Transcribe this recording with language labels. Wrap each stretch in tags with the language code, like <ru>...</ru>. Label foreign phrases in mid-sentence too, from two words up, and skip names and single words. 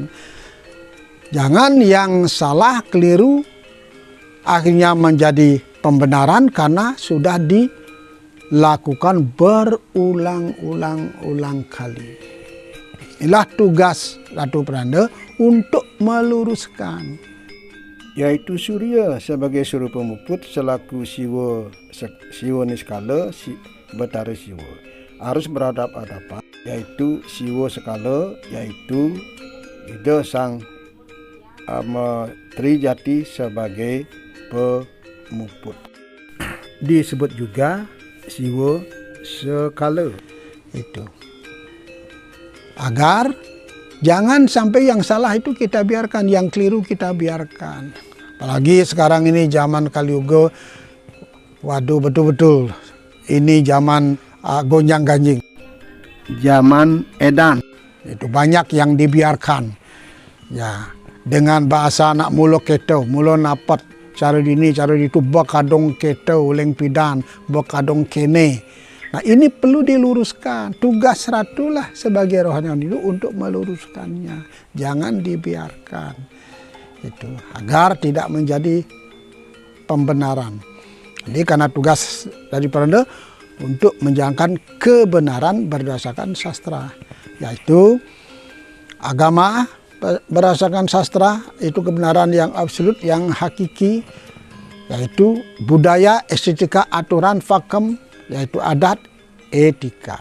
<id>Jangan yang salah, keliru, akhirnya menjadi pembenaran karena sudah dilakukan berulang-ulang kali. Inilah tugas Ratu Pranda untuk meluruskan. Yaitu surya sebagai surya pemuput selaku siwa niskala Betara Siwa harus berhadap-hadapan, yaitu siwa skala, yaitu Ida Sang Trijati sebagai pemuput. Disebut juga siwa skala. Itu agar jangan sampai yang salah itu kita biarkan, yang keliru kita biarkan. Apalagi sekarang ini zaman Kaliuga, waduh betul-betul ini zaman gonjang-ganjing. Zaman edan. Itu banyak yang dibiarkan. Ya, dengan bahasa anak</id> <ban>mulo keto, mulo napat,</ban> <id>cara ini, cara itu,</id> <ban>bakadong keto, leng pidan, bakadong kene.</ban> <id>Nah, ini perlu diluruskan. Tugas Ratu lah sebagai rohaniwan itu untuk meluruskannya. Jangan dibiarkan. Itu agar tidak menjadi pembenaran. Jadi karena tugas dari Pranda untuk menjalankan kebenaran berdasarkan sastra, yaitu agama berdasarkan sastra, itu kebenaran yang absolut, yang hakiki, yaitu budaya, estetika, aturan, fakem, yaitu adat, etika.</id>